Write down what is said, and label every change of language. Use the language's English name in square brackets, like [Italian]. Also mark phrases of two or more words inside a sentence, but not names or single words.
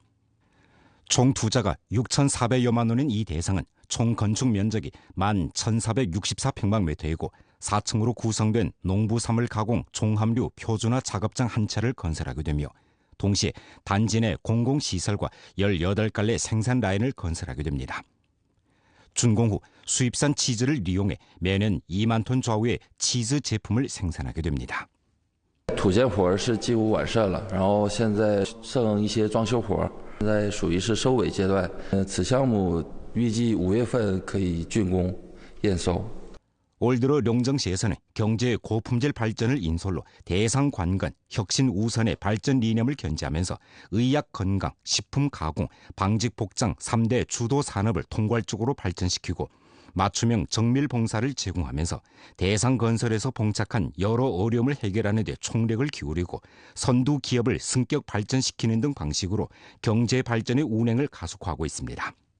[Korean] 총 투자가 6,400여만 원인 이 대상은 총 건축 면적이 11,464평방미터이고 4층으로 구성된 농부사물 가공 종합류 표준화 작업장 한 차를 건설하게 되며 동시에 단지 내 공공시설과 18갈래 생산 라인을 건설하게 됩니다. 준공 후 수입산 치즈를 이용해 매년 2만 톤 좌우의 치즈 제품을 생산하게 됩니다. [Chinese] 土建活是几乎完善了，然后现在剩一些装修活，现在属于是收尾阶段。此项目预计5月份可以竣工验收。 [Korean] 올 들어 용정시에서는 경제의 고품질 발전을 인솔로 대상 관건, 혁신 우선의 발전 理念을 견지하면서 의약 건강, 식품 가공, 방직 복장 3대 주도 산업을 통괄적으로 발전시키고 맞춤형 정밀 봉사를 제공하면서 대상 건설에서 봉착한 여러 어려움을 해결하는 데 총력을 기울이고 선두 기업을 승격 발전시키는 등 방식으로 경제 발전의 운행을 가속화하고 있습니다.